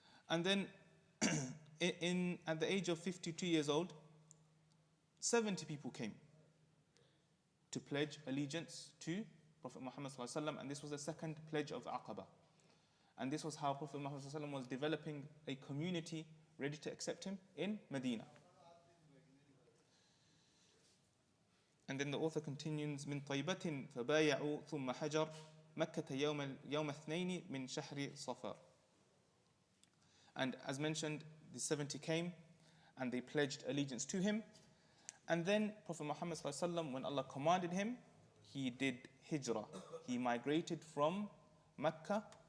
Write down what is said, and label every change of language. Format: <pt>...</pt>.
<en>And then at the age of 52 years old, 70 people came to pledge allegiance to Prophet Muhammad ﷺ, and this was the second pledge of Aqaba. And this was how Prophet Muhammad ﷺ was developing a community ready to accept him in Medina. And then the author continues,</en> <ar>من طيبة فبايعوا ثم حجر مكة يوم اثنين من شهر صفر.</ar> <en>And as mentioned, the 70 came and they pledged allegiance to him. And then Prophet Muhammad ﷺ, when Allah commanded him, he did hijrah. He migrated from Mecca.</en>